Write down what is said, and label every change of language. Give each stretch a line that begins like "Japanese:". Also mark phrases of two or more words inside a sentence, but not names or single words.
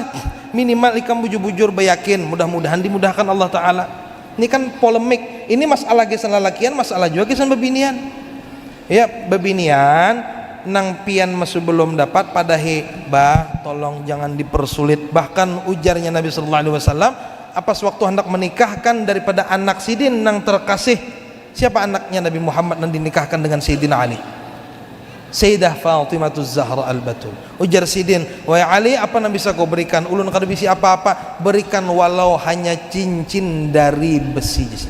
Banjar: Minimal ikam bujur-bujur bayakin mudah-mudahan dimudahkan Allah Ta'ala. Ini kan polemik, ini masalah gesan lalakian, masalah juga gesan babinian. Ya babinian nang pian masih belum dapat padahi bah tolong jangan dipersulit. Bahkan ujarnya Nabi
Arabic: صلى الله عليه وسلم
Banjar: apa sewaktu hendak menikahkan daripada anak sidin nang terkasih. Siapa anaknya Nabi Muhammad nang dinikahkan dengan Sayyidina Ali? Sayyidah Fatimatuz Zahra Al-Batul. Ujar sidin, wahai Ali, apa yang bisa kau berikan? Ulun kada bisi apa-apa, berikan walau hanya cincin dari besi.